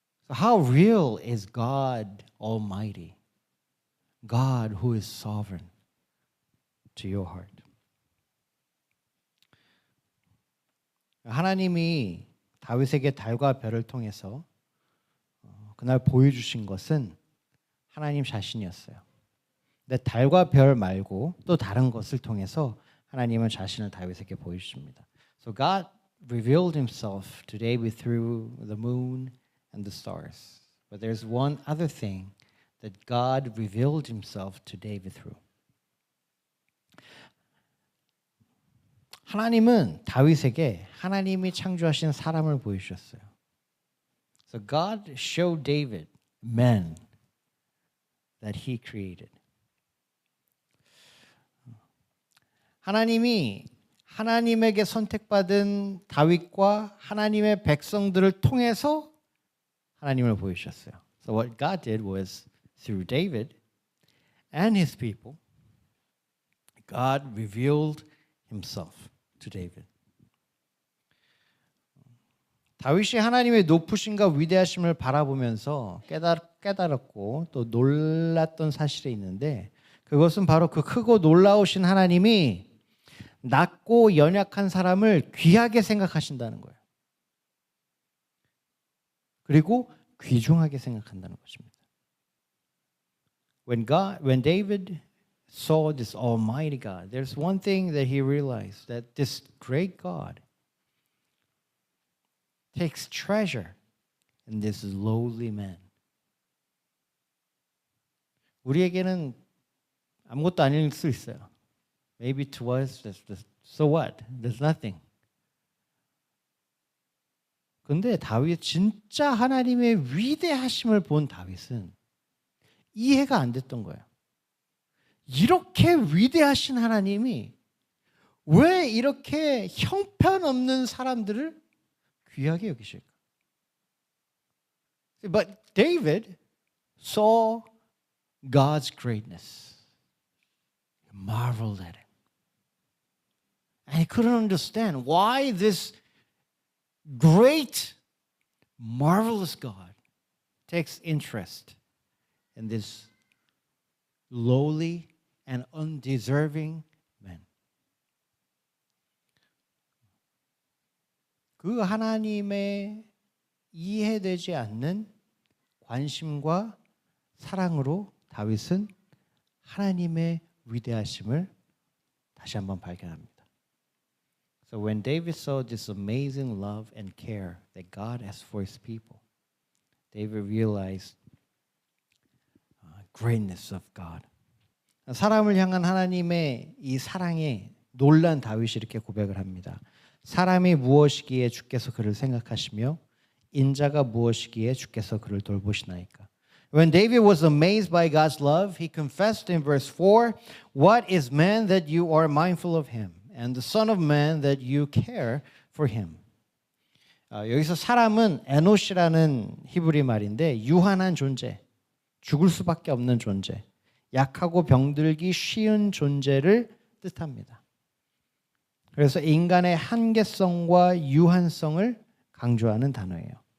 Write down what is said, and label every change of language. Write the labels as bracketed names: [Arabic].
[English] So how real is God Almighty? God who is sovereign to your heart. [Korean] 하나님이 다윗에게 달과 별을 통해서 그날 보여주신 것은 하나님 자신이었어요. 근데 달과 별 말고 또 다른 것을 통해서 하나님은 자신을 다윗에게 보여주십니다. [English] So God revealed himself to David through the moon and the stars. But there's one other thing that God revealed himself to David through. [Korean] 하나님은 다윗에게 하나님이 창조하신 사람을 보여주셨어요. [English] So God showed David men that he created. [Korean] 하나님이 하나님에게 선택받은 다윗과 하나님의 백성들을 통해서 하나님을 보여주셨어요. [English] So what God did was through David and his people, God revealed himself to David. [Korean] 다윗이 하나님의 높으심과 위대하심을 바라보면서 깨달았고 또 놀랐던 사실이 있는데 그것은 바로 그 크고 놀라우신 하나님이 낮고 연약한 사람을 귀하게 생각하신다는 거예요. 그리고 귀중하게 생각한다는 것입니다. [English] When David saw this Almighty God, there's one thing that he realized, that this great God takes treasure in this lowly man. [Korean] 우리에게는 아무것도 아닐 수 있어요. [English] Maybe to us, so what? There's nothing. [Korean] 근데 다윗 진짜 하나님의 위대하심을 본 다윗은 이해가 안 됐던 거예요. 이렇게 위대하신 하나님이 왜 이렇게 형편없는 사람들을 귀하게 여기실까? [English] But David saw God's greatness. He marveled at him. And he couldn't understand why this great, marvelous God takes interest in this lowly and undeserving man. [Korean] 그 하나님의 이해되지 않는 관심과 사랑으로 다윗은 하나님의 위대하심을 다시 한번 발견합니다. [English] So when David saw this amazing love and care that God has for his people, David realized greatness of God. [Korean] 사람을 향한 하나님의 이 사랑에 놀란 다윗이 이렇게 고백을 합니다. 사람이 무엇이기에 주께서 그를 생각하시며 인자가 무엇이기에 주께서 그를 돌보시나이까. [English] When David was amazed by God's love, he confessed in verse 4, "What is man that you are mindful of him, and the son of man that you care for him?" [Korean] 여기서 사람은 에노시라는 히브리 말인데 유한한 존재, 죽을 수밖에 없는 존재, 약하고 병들기 쉬운 존재를 뜻합니다. 그래서 인간의 한계성과 유한성을 강조하는 단어예요.